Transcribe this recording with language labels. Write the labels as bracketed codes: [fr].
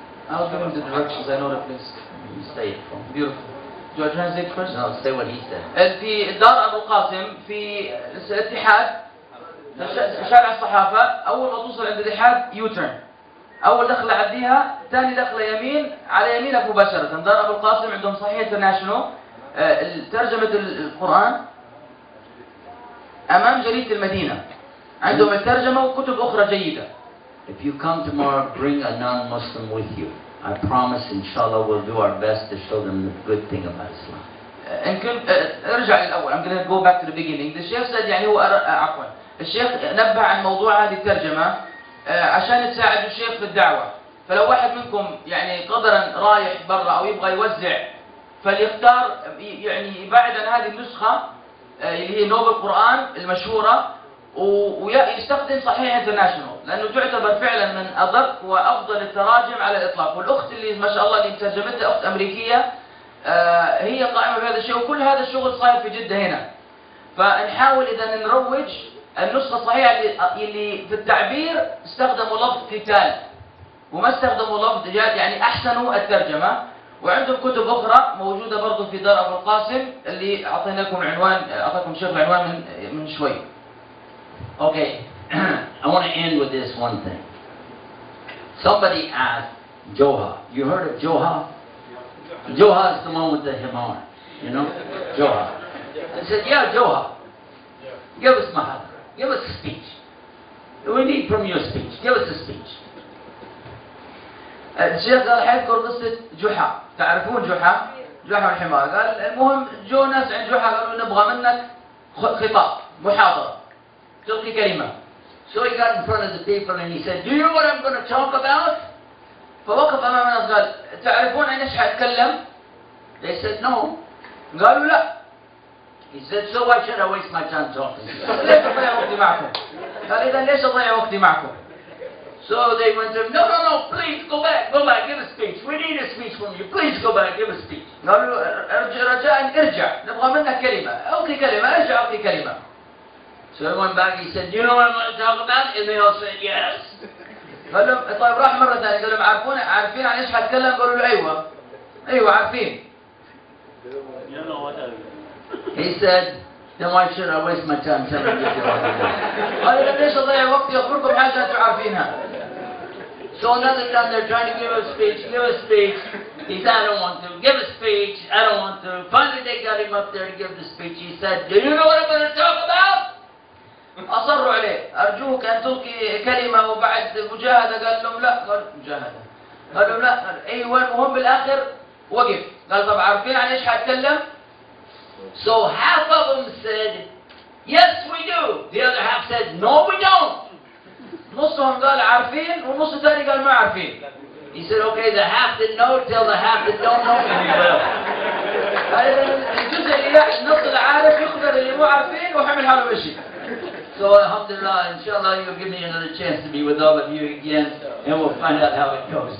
[en] I'll give him the directions, I know the place. You say it for me. Beautiful. Do I translate first? No, say what he said. [ar] في دار أبو قاسم في الاتحاد شارع الصحافة، أول ما توصل عند الاتحاد يوترن، أول دخلة عديها، ثاني دخلة يمين، على يمينك مباشرة. دار أبو القاسم عندهم صحيح انترناشونال ترجمة القرآن أمام جريدة المدينة، عندهم الترجمة وكتب أخرى جيدة. [en] If you come tomorrow, bring a non-Muslim with you. I promise, inshallah, we'll do our best to show them the good thing about Islam. [ar] إن كنت ارجع للأول. [en] I'm going to go back to the beginning. The Sheikh said [ar] يعني هو عفوا الشيخ نبه عن موضوع هذه الترجمة عشان تساعد الشيخ في الدعوة. فلو واحد منكم يعني قدرا رايح برا أو يبغى يوزع فليختار يعني يبعد عن هذه النسخة اللي هي نوب القرآن المشهورة ويستخدم صحيح انترناشونال لأنه تعتبر فعلا من أدق وأفضل التراجم على الإطلاق. والأخت اللي ما شاء الله اللي ترجمتها أخت أمريكية هي قائمة بهذا الشيء وكل هذا الشغل صاير في جدة هنا. فنحاول إذا نروج النسخة الصحيحة اللي في التعبير استخدموا لفظ قتال وما استخدموا لفظ جهاد يعني أحسنوا الترجمة. وعندهم كتب أخرى موجودة برضو في دار أبو القاسم اللي أعطينا لكم عنوان أعطاكم شيخ العنوان من شوي. [en] Okay, I want to end with this one thing. Somebody asked Joha. You heard of Joha? Joha is the one with the himar, you know? Joha. I said, yeah, Joha. Give us mahadra. Give us a speech. We need from your speech. Give us a speech. [ar] الشيخ قال حيذكر قصة جحا. تعرفون جحا؟ جحا والحمار. قال المهم جو ناس عند جحا قالوا نبغى منك خطاب محاضرة تلقي كلمة. [en] So he got in front of the people and he said, do you know what I'm going to talk about? [ar] فوقف أمام الناس قال تعرفون عن إيش حأتكلم؟ [en] They said no. [ar] قالوا لا. [en] He said, so why should I waste my time talking to you? [ar] ليش أضيع وقتي معكم؟ قال إذا ليش أضيع وقتي معكم؟ [en] So they went to him, no, please go back, give a speech. We need a speech from you. Please go back, give a speech. [ar] قالوا رجاء ارجع نبغى منك كلمة. ألقي كلمة ارجع ألقي كلمة. [en] So he went back, he said, do you know what I'm going to talk about? And they all said, yes. [ar] قال لهم طيب راح مرة ثانية قال لهم عارفين عن إيش حتكلم؟ قالوا له أيوة عارفين. [en] He said, then why should I waste my time telling you what to do? [ar] قال إذا ليش أضيع وقتي أخبركم حاجة أنتم عارفينها. [en] So another time they're trying to give a speech. He said, I don't want to. Give a speech. I don't want to. Finally they got him up there to give the speech. He said, do you know what I'm going to talk about? [ar] أصروا عليه أرجوك أن تلقي كلمة وبعد مجاهدة. قال لهم لا. قال مجاهدة. قال لهم لا. قال أيوة المهم بالآخر وقف. قال طب عارفين عن إيش حأتكلم؟ [en] So half of them said, yes we do. The other half said, no we don't. [ar] نصهم قال عارفين والنص الثاني قال ما عارفين. [en] He said, okay, the half that know tell the half that don't know me well. [ar] الجزء اللي النص اللي عارف يخبر اللي مو عارفين وحمل حاله مشي. [en] So alhamdulillah, inshallah you'll give me another chance to be with all of you again and we'll find out how it goes.